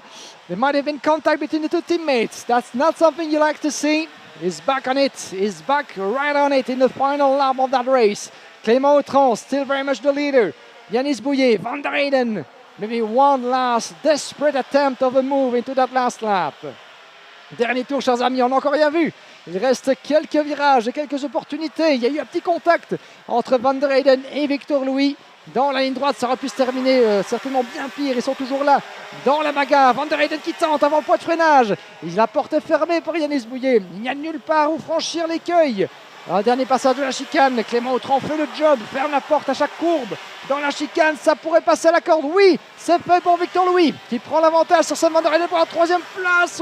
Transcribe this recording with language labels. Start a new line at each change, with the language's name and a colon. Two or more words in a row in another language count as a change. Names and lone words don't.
English: There might have been contact between the two teammates. That's not something you like to see. He's back on it. He's back right on it in the final lap of that race. Clément Autran still very much the leader. Yanis Bouillet, Van der Weyden, maybe one last desperate attempt of a move into that last lap.
French: Dernier tour, chers amis, on n'a encore rien vu. Il reste quelques virages et quelques opportunités. Il y a eu un petit contact entre Van der Weyden et Victor Louis. Dans la ligne droite, ça aurait pu se terminer certainement bien pire. Ils sont toujours là dans la bagarre. Van der Weyden qui tente avant le point de freinage. La porte est fermée pour Yanis Bouillet. Il n'y a nulle part où franchir l'écueil. Un dernier passage de la chicane. Clément Autran fait le job, ferme la porte à chaque courbe. Dans la chicane, ça pourrait passer à la corde. Oui, c'est fait pour Victor Louis qui prend l'avantage sur Sam van der Weyden pour la 3e place.